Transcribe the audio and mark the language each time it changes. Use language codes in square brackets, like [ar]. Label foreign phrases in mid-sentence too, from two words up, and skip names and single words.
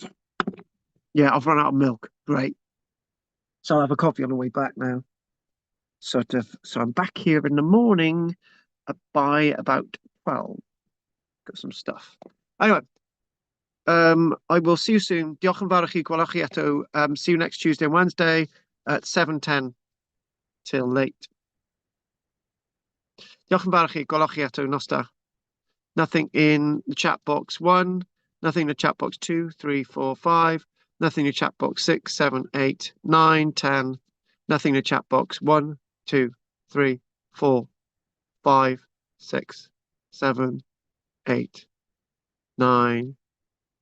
[en] Yeah, I've run out of milk. Great. So I'll have a coffee on the way back now. Sort of. So I'm back here in the morning by about 12. Got some stuff. Anyway, I will see you soon. [cy] Diolch yn fawr i chi, gwelwch chi eto. [en] See you next Tuesday and Wednesday at 7:10 till late. [cy] Diolch yn fawr i chi, gwelwch chi eto. Nos da. [en] Nothing in the chat box 1, nothing in the chat box 2, 3, 4, 5, nothing in the chat box 6, 7, 8, 9, 10, nothing in the chat box 1, 2, 3, 4, 5, 6, 7, 8, 9, 10, 11.